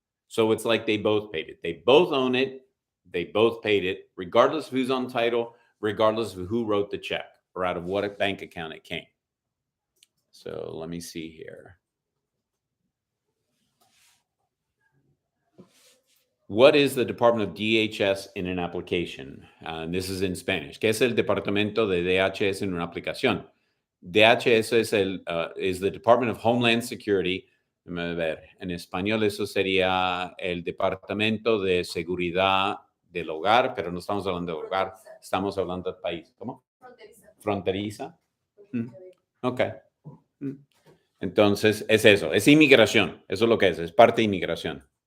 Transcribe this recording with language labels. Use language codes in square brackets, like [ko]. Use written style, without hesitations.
[en] So it's like they both paid it. They both own it. They both paid it, regardless of who's on title, regardless of who wrote the check or out of what bank account it came. So let me see here. What is the Department of DHS in an application? And this is in Spanish. [es] ¿Qué es el Departamento de DHS en una aplicación? [en] DHS is the Department of Homeland Security. [es] Déjame ver. En español eso sería el Departamento de Seguridad del Hogar, pero no estamos hablando del hogar, estamos hablando del país. ¿Cómo? Fronteriza. Ok. Entonces, es eso, es inmigración. Eso es lo que es parte de inmigración.